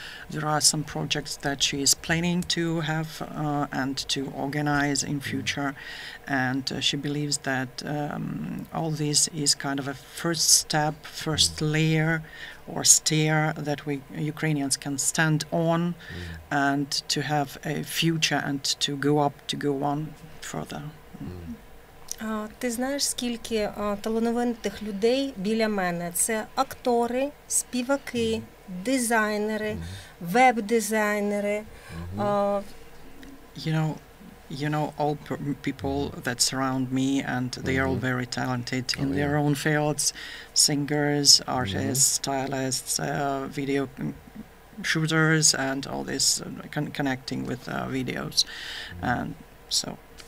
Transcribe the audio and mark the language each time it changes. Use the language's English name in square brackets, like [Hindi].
[English] there are some projects that she is planning to have and to organize in future, and she believes that all this is kind of a first step, first layer or stair that we Ukrainians can stand on and to have a future and to go up, to go on further. [Ukrainian] Ти знаєш, скільки талановитих людей біля мене? Це актори, співаки, дизайнери, веб-дизайнери. [English] You know all people that surround me, and they are all very talented in their own fields, singers, artists, stylists, video shooters, and all this connecting with videos, and so.